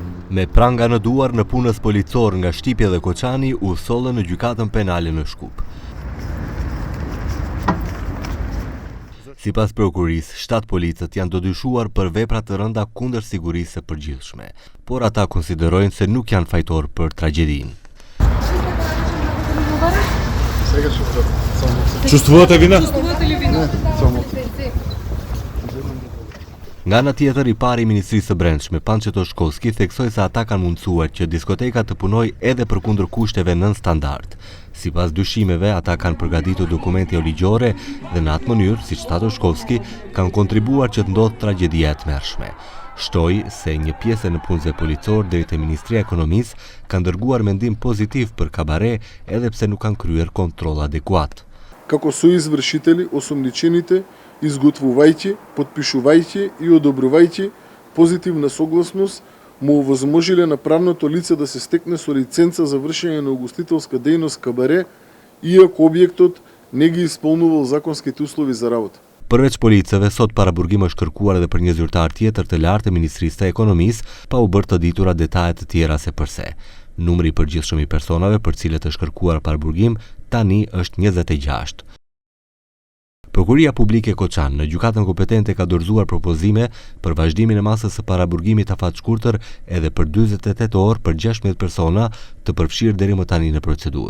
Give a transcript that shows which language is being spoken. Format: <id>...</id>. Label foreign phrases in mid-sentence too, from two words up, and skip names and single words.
<sq>Me pranga në duar në punës policor nga Shtypja dhe Koçani u sollën në gjykatën penale në Shkup. Sipas prokurisë, 7 policët janë dodyshuar për vepra të rënda kundër sigurisë së përgjithshme, por ata konsiderojnë se nuk janë fajtor për tragjedinë.</sq> <mk>Чувствувате вина?</mk> <sq>Nga ana tjetër, i pari i Ministrisë së Brendshme, Panço Toshkovski, theksoi se ata kanë mundësuar që diskoteka të punojë edhe përkundër kushteve nën standard. Sipas dyshimeve, ata kanë përgatitur dokumente jo ligjore dhe në atë mënyrë, siç tha Toshkovski, kanë kontribuar që të ndodhë tragjedia e tmerrshme. Shtoi se një pjesë në punëzve policor deri te Ministria e Ekonomisë kanë dërguar mendim pozitiv për kabare edhe pse nuk kanë kryer kontroll adekuat.</sq> <mk>Како соизвршители, осумничените, изготвувајќи, подпишувајќи и одобрувајќи позитивна согласност, му овозможиле на правното лице да се стекне со лиценца за вршење на угостителска дејност кабаре, иако објектот не ги исполнувал законските услови за работа.</mk> <sq>Përveç policëve, sot paraburgim është kërkuar edhe për një zyrtar tjetër të lartë të Ministrisë së Ekonomisë, pa u bërë të ditura detajet të tjera se përse. Numri i përgjithshëm i personave për cilët është kërkuar paraburgim tani është 26. Prokuria Publike Koçan në gjykatën kompetente ka dorëzuar propozime për vazhdimin e masës së paraburgimit afatshkurtër edhe për 48 orë për 16 persona të përfshirë deri më tani në procedurë.</sq>